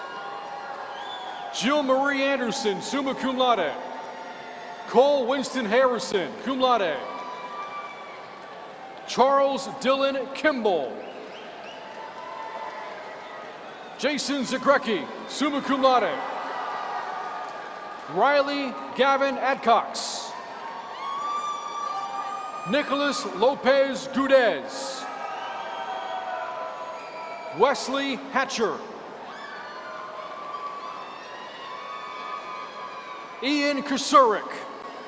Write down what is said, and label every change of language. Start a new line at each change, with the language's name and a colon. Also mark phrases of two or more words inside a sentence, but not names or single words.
English: Jill Marie Anderson,
Latin: summa cum laude.
English: Cole Winston Harrison,
Latin: cum laude.
English: Charles Dylan Kimball. Jason Zagrecki,
Latin: summa cum laude.
English: Riley Gavin Adcox. Nicholas Lopez Gudez. Wesley Hatcher. Ian Kusurik.